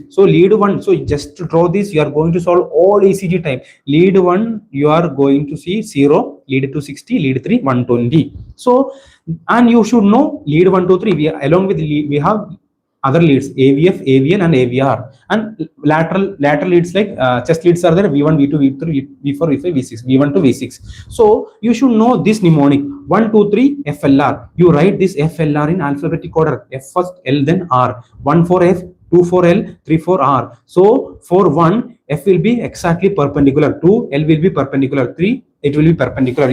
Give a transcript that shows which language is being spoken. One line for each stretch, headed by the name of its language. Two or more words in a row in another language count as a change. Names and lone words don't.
English: So lead 1, so just to draw this, you are going to solve all ECG type. Lead 1, you are going to see 0, lead 2 60, lead 3 120. So, and you should know lead 1, 2, 3. Along with lead, we have other leads, AVF, AVN, and AVR. And lateral leads like chest leads are there, V1, V2, V3, V4, V5, V6, V1 to V6. So you should know this mnemonic: 1, 2, 3, FLR. You write this FLR in alphabetic order: F first, L then R. 1 for F, 2 for L, 3 for R. So for 1, F will be exactly perpendicular. 2, L will be perpendicular. 3, it will be perpendicular.